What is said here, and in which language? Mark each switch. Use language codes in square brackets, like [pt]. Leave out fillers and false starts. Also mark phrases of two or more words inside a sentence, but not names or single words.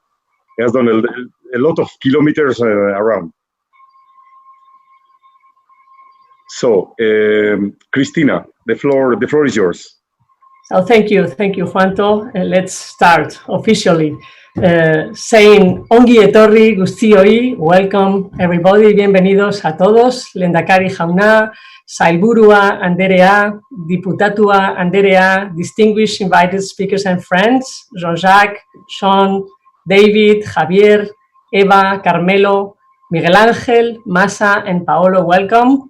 [en] It has done a lot of kilometers around. So, Cristina, the floor is yours. So thank you, Juanto. Let's start officially saying [eu] Ongi etorri guztioi, [en] welcome everybody, [es] bienvenidos a todos, [eu] Lehendakari jauna, Sailburua Anderea, Diputatua Anderea, [en] distinguished invited speakers and friends, Jean-Jacques, Sean, David, Javier, Eva, Carmelo, Miguel Ángel, Masa, and Paolo, welcome.